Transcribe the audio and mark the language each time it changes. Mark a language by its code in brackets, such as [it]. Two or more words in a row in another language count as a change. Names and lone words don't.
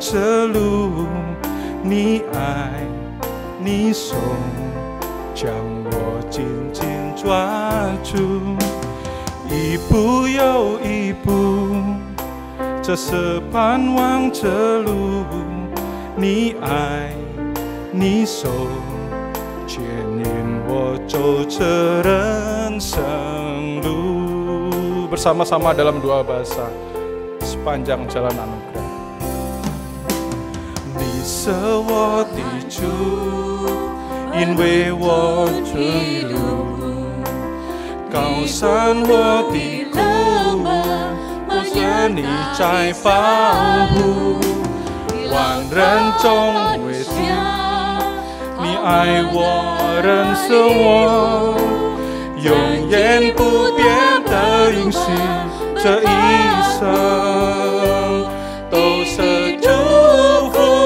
[zh] 之路，你爱你手将我紧紧抓住，一步又一步，这是盼望之路，你爱你手牵引我走这人生路。 [id] Bersama-sama dalam 2 bahasa, sepanjang jalan anugerah. [zh] 你是我的主，因为我这一路高山我的谷，都是你在保护，万人中唯独你爱我，认识我，永远不变的应许，这一生都是祝福，